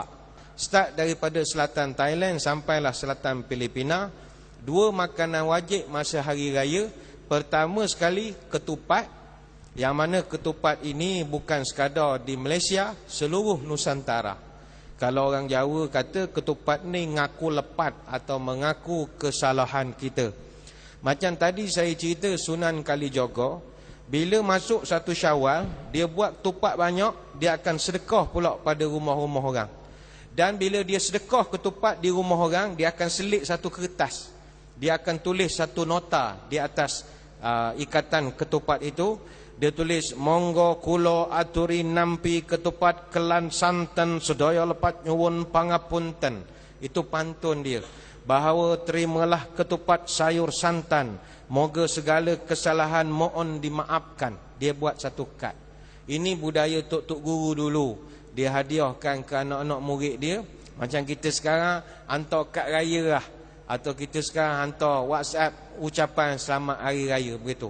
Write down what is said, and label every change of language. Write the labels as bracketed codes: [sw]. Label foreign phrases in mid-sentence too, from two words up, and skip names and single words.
[ms] Start daripada selatan Thailand sampailah selatan Filipina. 2 makanan wajib masa hari raya. Pertama sekali ketupat. Yang mana ketupat ini bukan sekadar di Malaysia, seluruh Nusantara. Kalau orang Jawa kata ketupat ni [jv] ngaku lepat [ms] atau mengaku kesalahan kita. Macam tadi saya cerita Sunan Kalijogo, bila masuk 1 Syawal, dia buat ketupat banyak, dia akan sedekah pula pada rumah-rumah orang. Dan bila dia sedekah ketupat di rumah orang, dia akan selit 1 kertas. Dia akan tulis 1 nota di atas ikatan ketupat itu. Dia tulis, [jv] monggo kula aturi nampi ketupat kelan santen sedaya lepat nyuwun pangapunten. [ms] Itu pantun dia. Bahawa terimalah ketupat sayur santan. Moga segala kesalahan mohon dimaafkan. Dia buat 1 kad. Ini budaya tok-tok guru dulu. Dia hadiahkan ke anak-anak murid dia. Macam kita sekarang hantar kad raya lah. Atau kita sekarang hantar WhatsApp ucapan selamat hari raya, begitu.